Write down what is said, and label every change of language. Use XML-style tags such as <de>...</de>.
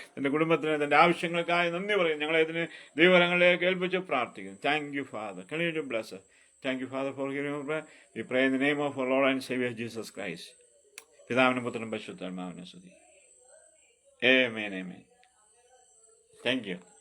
<ml>തന്റെ കുടുംബത്തിന് തന്റെ ആവശ്യങ്ങൾക്കായി നന്ദി പറയും. ഞങ്ങളെ ഇതിന് ദൈവകരങ്ങളിലേക്ക് ഏൽപ്പിച്ച് പ്രാർത്ഥിക്കുന്നു.</ml> <en>Thank you, Father. Continue to bless us. Thank you, Father, for hearing our prayer. We pray in the name of our Lord and Savior Jesus Christ.</en> <ml>പിതാവിനും പുത്രനും പരിശുദ്ധാത്മാവിനും സ്തുതി.</ml> <en>Amen, amen. Thank you.</en>